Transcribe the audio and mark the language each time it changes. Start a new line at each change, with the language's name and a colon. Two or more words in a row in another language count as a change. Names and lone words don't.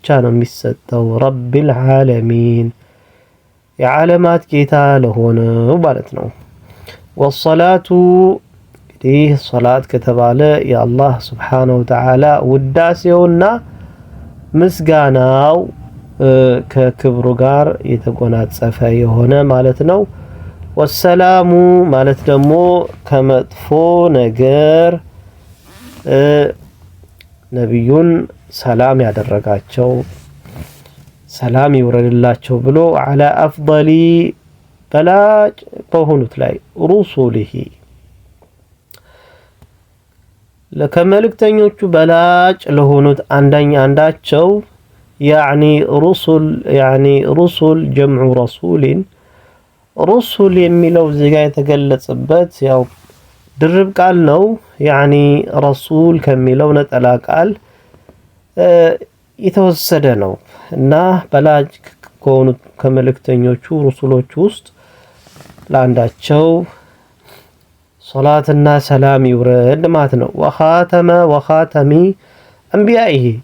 Amharic: ነው የሚሰጠው።
Arabic: رب العالمين
Amharic: የዓለማት ጌታ ለሆነው ማለት ነው። ወሰላቱ እንግዲህ ሶላት ከተባለ የአላህ
Arabic: سبحانه وتعالى
Amharic: ውዳሴውና ምስጋናው ከክብሩ ጋር የተጎናጸፈ የሆነ ማለት ነው። ወሰላሙ ማለት ደግሞ ከመጥፎ ነገር ነብዩን ሰላም ያደረጋቸው ሰላም ይወረድላቸው ብሎ
Arabic: على افضل
Amharic: በላጭ በሆኑት ላይ ሩሱሊሂ ለከመልእክተኞቹ በላጭ ለሆኑት አንዳቸው يعني
Arabic: رسل جمع رسول رسل
Amharic: የሚለው እዚህ ጋር የተገለጸበት ያው ድርብ ቃል ነው።
Arabic: يعني رسول
Amharic: ከሚለው ነጠላ ቃል የተወሰደ ነው እና በላጭ ከሆኑት ከመልእክተኞቹ ሩሱሎች ውስጥ ለአንዳቸው ሶላትና ሰላም ይውረድ ማለት ነው።
Arabic: وخاتم أنبيائه